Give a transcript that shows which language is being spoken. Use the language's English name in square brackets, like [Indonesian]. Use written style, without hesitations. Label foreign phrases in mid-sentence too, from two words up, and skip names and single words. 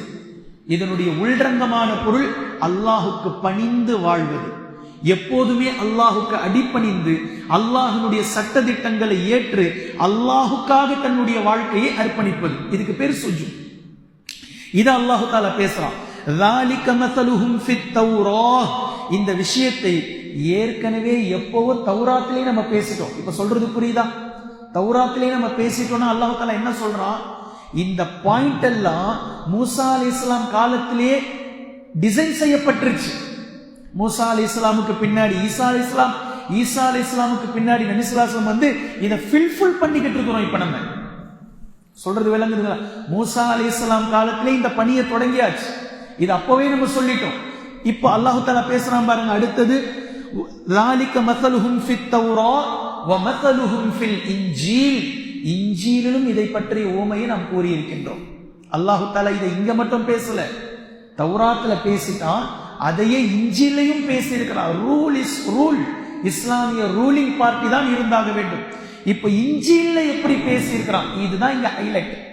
[Tamil] இதனுடைய உள்ரங்கமான பொருள் அல்லாஹுக்கு பணிந்து வாழ்வது, எப்போதுமே அல்லாஹுக்கு அடிபணிந்து அல்லாஹ்வினுடைய சட்ட திட்டங்களை ஏற்று அல்லாஹுக்காக தன்னுடைய வாழ்க்கையை அர்ப்பணிப்பது. இதுக்கு பேர் சுஜூத். இத அல்லாஹு தஆலா பேசுறான். [Arabic] ذَلِكَ مَثَلُهُمْ فِي التَّوْرَاةِ, [Tamil] இந்த விஷயத்தை ஏற்கனவே எப்பவோ தௌராத்திலே நம்ம பேசிட்டோம். இப்ப சொல்றது புரியுதா? தௌராத்திலே நம்ம பேசிட்டோம்னா அல்லாஹு தஆலா என்ன சொல்றான், இந்த பாயிண்ட் எல்லாம் மூசா அலைஹிஸ்ஸலாம் காலத்திலே டிசைன் செய்யப்பட்டிருச்சு. மூசா அலைஹிஸ்ஸலாமுக்கு பின்னாடி ஈசா அலைஹிஸ்ஸலாமுக்கு பின்னாடி நபி [Arabic] صلى الله عليه وسلم [Tamil] வந்து இதை ஃபில்ஃபில் பண்ணிக்கிட்டு இருக்கிறோம். இப்ப நம்ம சொல்றது விளங்குதுங்களா? மூசா அலைஹிஸ்ஸலாம் காலத்திலே இந்த பணியை தொடங்கியாச்சு. இது அப்பவே நம்ம சொல்லிட்டோம். இப்போ அல்லாஹ் தஆலா பேசுறான் பாருங்க. அடுத்தது [Arabic] ذَلِكَ مَثَلُهُمْ فِي التَّوْرَاةِ وَمَثَلُهُمْ فِي الْإِنْجِيلِ, [Tamil] இன்ஜீலிலும் இதை பற்றிய ஓமையை நாம் கூறியிருக்கின்றோம். அல்லாஹ் தஆலா இதை இங்க மட்டும் பேசல, தௌராத்துல பேசிட்டான், அதையே இன்ஜீலையும் பேசி இருக்கிறார். [English] rule is rule, [Tamil] இஸ்லாமிய [English] ruling party [Tamil] தான் இருந்தாக வேண்டும். இப்ப இன்ஜீல்ல எப்படி பேசி இருக்கிறான், இதுதான் இங்க ஹைலைட்.